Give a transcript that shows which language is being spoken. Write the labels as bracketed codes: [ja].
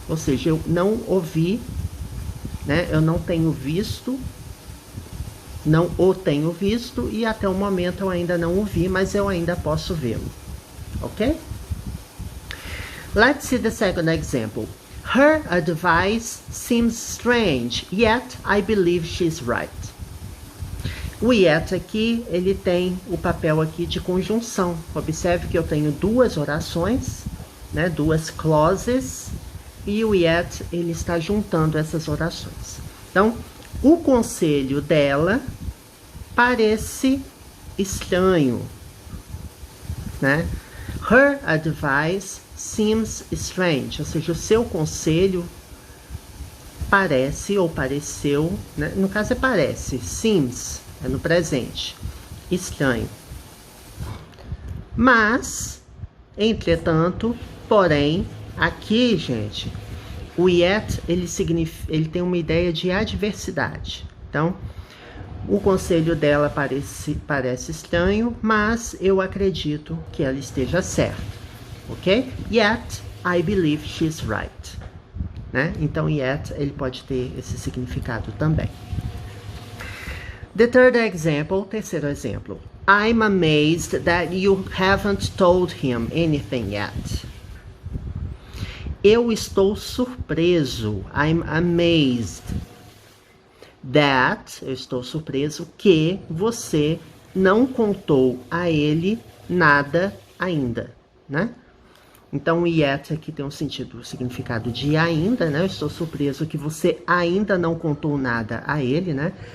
[pt] Ou seja, eu não o vi, né? Eu não tenho visto, não o tenho visto e até o momento eu ainda não o vi, mas eu ainda posso vê-lo. Ok? [en] Let's see the second example. Her advice seems strange, yet I believe she's right. [pt] O yet aqui, ele tem o papel aqui de conjunção. Observe que eu tenho 2 orações, né, 2 clauses, e o yet, ele está juntando essas orações. Então, o conselho dela parece estranho, né? [en] Her advice seems strange, [pt] ou seja, o seu conselho parece ou pareceu, né? No caso é parece, seems, é no presente. Estranho. Mas, entretanto, porém, aqui, gente, o yet, ele tem uma ideia de adversidade. Então, o conselho dela parece estranho, mas eu acredito que ela esteja certa, ok? [en] Yet, I believe she's right. [pt] Né? Então, yet, ele pode ter esse significado também. [en] The third example, [pt] terceiro exemplo. [en] I'm amazed that you haven't told him anything yet. [pt] Eu estou surpreso. [en] I'm amazed that, [pt] eu estou surpreso que você não contou a ele nada ainda, né? Então, o yet aqui tem um significado de ainda, né? Eu estou surpreso que você ainda não contou nada a ele, né?